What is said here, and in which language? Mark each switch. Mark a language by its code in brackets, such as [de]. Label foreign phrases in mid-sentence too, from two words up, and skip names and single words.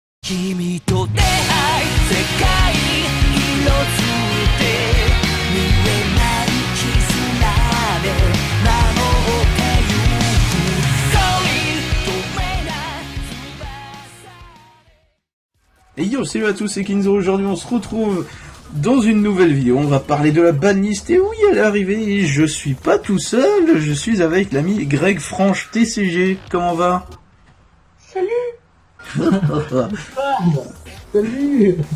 [ja] 君と出会い世界に色づいて見えない絆で守ってゆく恋止めない翼 [fr] Et yo, salut à tous, c'est Kinzo. Aujourd'hui, on se retrouve dans une nouvelle vidéo. On va parler de la banlist. Et oui, elle est arrivée. Et je suis pas tout seul. Je suis avec l'ami Greg Franche TCG. Comment va? Salut. Salut.